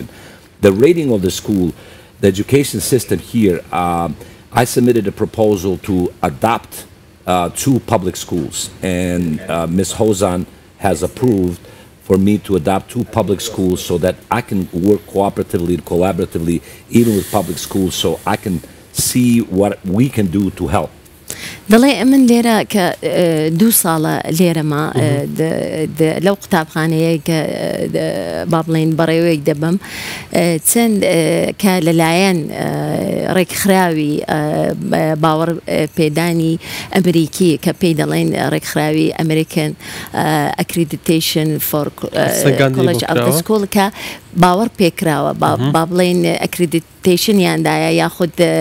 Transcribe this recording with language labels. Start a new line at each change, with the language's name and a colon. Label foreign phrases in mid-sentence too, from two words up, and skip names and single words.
English: The rating of the school, the education system here, I submitted a proposal to adopt 2 public schools, and Ms. Hozan has approved for me to adopt 2 public schools so that I can work cooperatively and collaboratively even with public schools, so I can see what we can do to help.
Central Kurdish: دەڵێ ئەمن لێرە کە 2 ساڵە لێرەما لەو قوتابخانەیە کە با بڵێن بەڕێوەیەک دەبم چەند کە لەلایەن ڕێکخراوی باوەڕ پێدانی ئەمریکی کە پێی دەڵێن ڕێکخراوی ئەمریکن ئەکریدیتیشن فۆر کۆلێج ئەوتە سکوڵ کە باوەڕ پێکراوە با بڵێن ئەکریدیتیشنیاندایە یاخود